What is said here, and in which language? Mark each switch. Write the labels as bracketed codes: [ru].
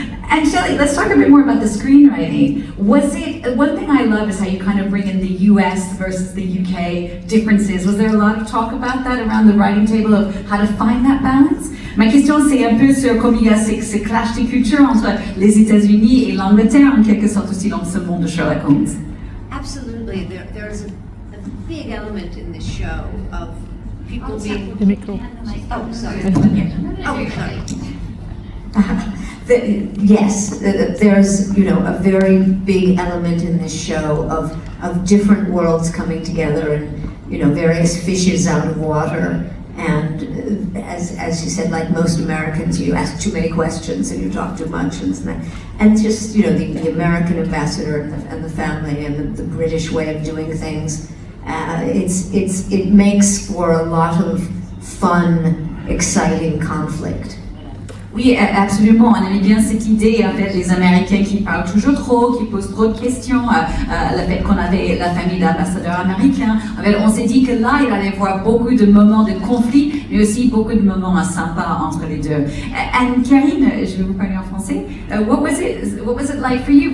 [en] And Shelley, let's talk a bit more about the screenwriting. Was it, one thing I love is how you kind of bring in the US versus the UK differences. Was there a lot of talk about that around the writing table of how to find that balance? [fr] Ma question, c'est un peu sur comment il y a ces clashs de culture entre les États-Unis et l'Angleterre, en quelque sorte aussi dans ce monde de Sherlock Holmes. [en] Absolutely. There's a big element in this show of people being... [fr] Le micro. [en] Oh, sorry. Oh, sorry. Yes, there's a very big element in this show of different worlds coming together and various fishes out of water. And as you said, like most Americans, you ask too many questions and you talk too much, and just the American ambassador and the family and the British way of doing things. It makes for a lot of fun, exciting conflict. [fr] Oui, absolument. On aimait bien cette idée avec les Américains qui parlent toujours trop, qui posent trop de questions. Le fait qu'on avait la famille d'ambassadeurs américains. On s'est dit que là, il allait y avoir beaucoup de moments de conflit, mais aussi beaucoup de moments sympas entre les deux. [en] And Karine, [fr] je vais vous parler en français. [en] What was it like for you?